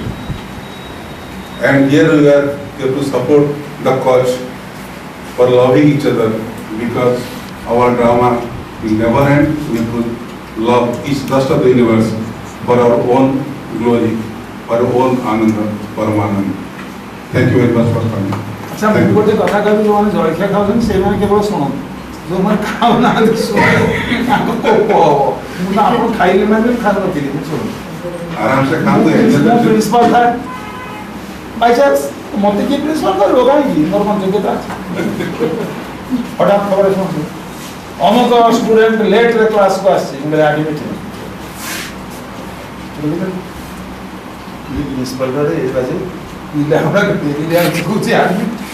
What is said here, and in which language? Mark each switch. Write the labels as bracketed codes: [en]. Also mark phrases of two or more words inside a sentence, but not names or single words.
[en] And here we have to support the cause for loving each other, because our drama will never end. We have to love each rest of the universe for our own glory, for our own Ananda, Paramananda. Thank you very much for coming. [or] ଆଚ୍ଛା ମୁଁ ଗୋଟେ କଥା କହିବି, ଯେଉଁମାନେ ଜଳଖିଆ ଖାଉଛନ୍ତି ସେଇମାନେ କେବଳ ଶୁଣନ୍ତୁ, ଯେଉଁମାନେ ଖାଉନାହାନ୍ତି ଶୁଣନ୍ତୁ, ତାଙ୍କ କୋପ ହବ। ମୁଁ ତ ଆପଣ ଖାଇଲେ ମାନେ ଖାଉନଥିଲି, ମୁଁ ଶୁଣନ୍ତୁ [hi] आराम से काम तो [or] ମୁଁ ପ୍ରିନ୍ସିପାଲ ଥାଏ ବାଇଚାନ୍ସ ମୋତେ କିଏ ପ୍ରିନ୍ସିପାଲ କରିବ, କାହିଁକି ମୋର କ'ଣ ଯୋଗ୍ୟତା ଅଛି? ହଠାତ୍ ଖବର ଶୁଣନ୍ତୁ, ଅମୁକ ଷ୍ଟୁଡେଣ୍ଟ ଲେଟ୍ରେ କ୍ଲାସକୁ ଆସିଛି, ମୁଁ କହିଲି ଆଡମିଟ୍ ପ୍ରିନ୍ସିପାଲ କହୁଛି ଆଡମିଟ୍।